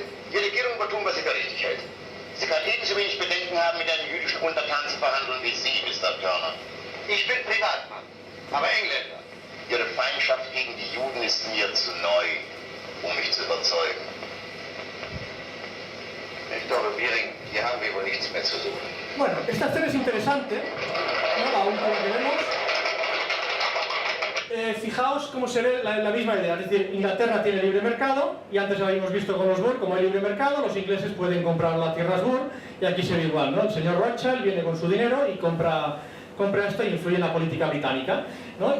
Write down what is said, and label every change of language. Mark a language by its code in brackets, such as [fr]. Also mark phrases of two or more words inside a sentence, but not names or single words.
[de] Die Regierung wird tun, was sie für richtig hält. Sie kann ebenso wenig Bedenken haben, mit einem jüdischen Untertan zu verhandeln wie Sie, Mr. Turner. Ich bin Privatmann, aber Engländer. Ihre Feindschaft gegen die Juden ist mir zu neu, um mich zu überzeugen. Ich glaube, Biering, hier haben wir wohl nichts mehr zu suchen. [es] Bueno, esta escena es interesante, ¿no? La última que vemos. Fijaos cómo se ve la misma idea, es decir, Inglaterra tiene libre mercado, y antes lo habíamos visto con los Burr, como hay libre mercado, los ingleses pueden comprar las tierras Burr, y aquí se ve igual, ¿no? El señor Rothschild viene con su dinero y compra esto y influye en la política británica, ¿no?